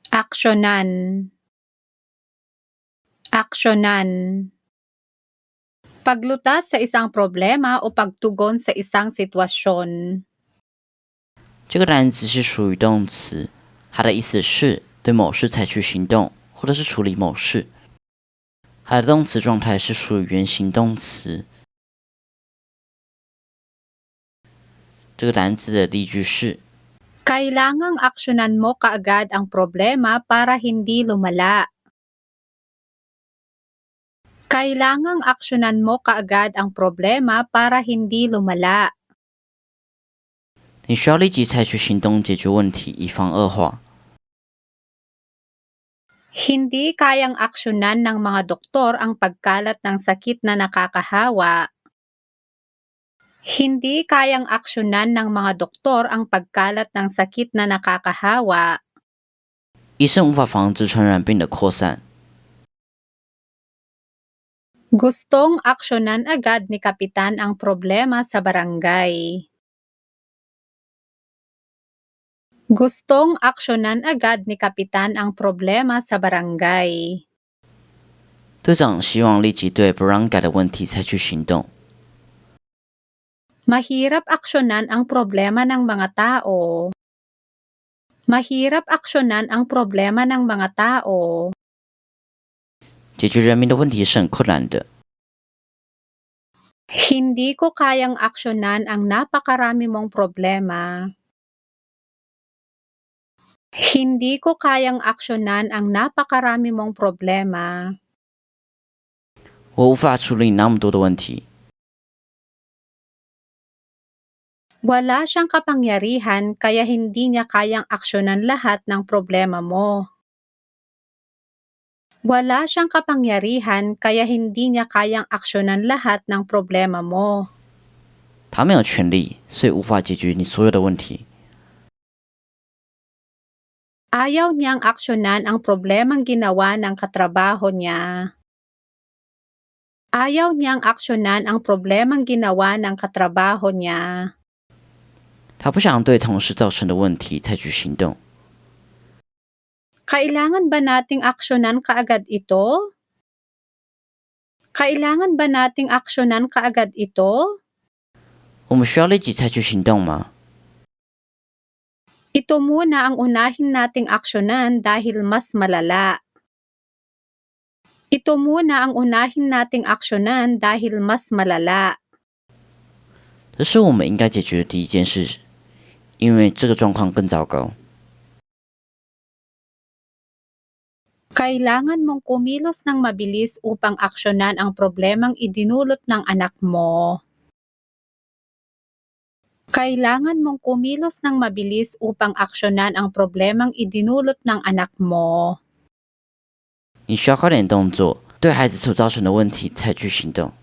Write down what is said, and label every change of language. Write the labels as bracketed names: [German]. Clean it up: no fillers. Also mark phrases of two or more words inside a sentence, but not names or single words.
[Filipino] Aksyonan. Aksyonan. Paglutas sa isang problema o pagtugon sa isang sitwasyon. [Chinese] 这个单词是属于动词，它的意思是对某事采取行动，或者是处理某事。它的动词状态是属于原形动词。这个单词的例句是 [Filipino] Kailangang aksyonan mo kaagad ang problema para hindi lumala. Kailangang aksyonan mo kaagad ang problema para hindi lumala. [Chinese] 你需要立即采取行动解决问题，以防恶化。 [Filipino] Hindi kayang aksyonan ng mga doktor ang pagkalat ng sakit na nakakahawa. Hindi kayang aksyonan ng mga doktor ang pagkalat ng sakit na nakakahawa. [Chinese] 医生无法防止传染病的扩散。 [Filipino] Gustong aksyonan agad ni Kapitan ang problema sa barangay. Gustong aksyonan agad ni Kapitan ang problema sa barangay. [Chinese] 队长希望立即对 barangay 的问题采取行动。 [Filipino] Mahirap aksyonan ang problema ng mga tao. Mahirap aksyonan ang problema ng mga tao. [Chinese] 解决人民的问题是很困难的。 [Filipino] Hindi ko kayang aksyonan ang napakarami mong problema. Hindi ko kayang aksyonan ang napakarami mong problema. [Chinese] 我无法处理那么多的问题。 [Filipino] Wala siyang kapangyarihan kaya hindi niya kayang aksyonan lahat ng problema mo. Wala siyang kapangyarihan kaya hindi niya kayang aksyonan lahat ng problema mo. [Chinese] 他没有权利，所以无法解决你所有的问题。 [Filipino] Ayaw niyang aksyonan ang problemang ginawa ng katrabaho niya. Ayaw niyang aksyonan ang problemang ginawa ng katrabaho niya. [Chinese] 他不想对同事造成的问题采取行动。 [Filipino] Kailangan ba nating aksyonan kaagad ito? Kailangan ba nating aksyonan kaagad ito? [Chinese] 我们需要立即采取行动吗？ [Filipino] Ito muna ang unahin nating aksyonan dahil mas malala. Ito muna ang unahin nating aksyonan dahil mas malala. [Chinese] 这是我们应该解决的第一件事，因为这个状况更糟糕。 [Filipino] Kailangan mong kumilos ng mabilis upang aksyonan ang problemang idinulot ng anak mo. Kailangan mong kumilos ng mabilis upang aksyonan ang problemang idinulot ng anak mo. [Chinese] 你需要快点动作，对孩子所造成的问题采取行动。